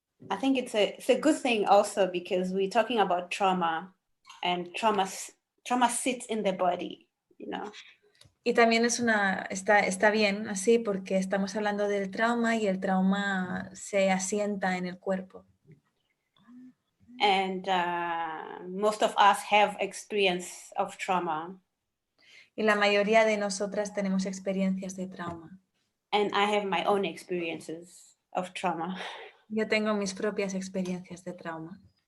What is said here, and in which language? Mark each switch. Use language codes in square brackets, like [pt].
[en] I think it's a good thing also because we're talking about trauma, and trauma sits in the body, you know. [es] Y también está bien así porque estamos hablando del trauma y el trauma se asienta en el cuerpo. [en] And most of us have experience of trauma. [es] Y la mayoría de nosotras tenemos experiencias de trauma. [en] And I have my own experiences of trauma. [es] Yo tengo mis propias experiencias de trauma.